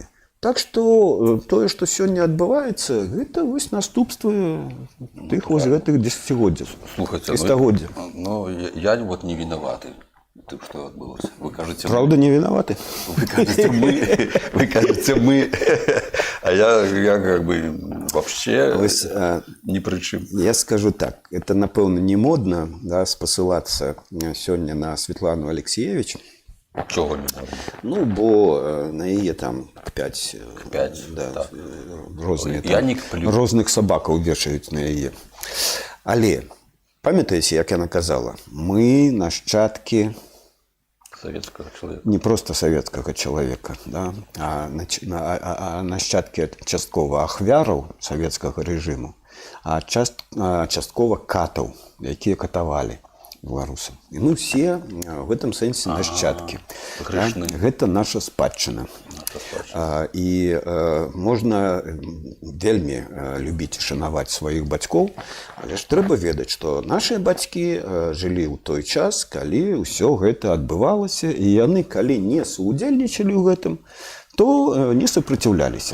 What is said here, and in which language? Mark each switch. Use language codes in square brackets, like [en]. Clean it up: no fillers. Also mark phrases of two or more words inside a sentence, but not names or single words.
[be] Так што тое, што сёння адбываецца, гэта вось наступствы тых вось гэтых дзесяцігоддзяў. Слухайце, ну, я вот не вінаваты. Тым, што адбылося. Вы кажаце, правда, не вінаваты? Вы кажаце мы. [ru] А я как бы вообще ни при чым. [be] Я скажу так, это, напэўна, не модна, да, спасылацца сёння на Светлану Алексеевич. [uk] Чого не модна? [be] Ну, бо на яе там 5 да, так. Розных сабакаў вешаюць на яе. Але, памятаеце, як яна казала, мы нашчадкі [ru] советского человека. Не просто советского человека, [be] да, а нашчадкі часткова ахвяраў савецкага рэжыму, а часткова катаў, якія катавалі беларусаў. [ru] І мы все в этом сэнсе нашчадкі. Да? [be] Гэта наша спадчына. І можна вельмі любіць і шанаваць сваіх бацькоў, але ж трэба ведаць, што нашыя бацькі жылі ў той час, калі ўсё гэта адбывалася, і яны, калі не суудзельнічалі ў гэтым, то не супраціўляліся.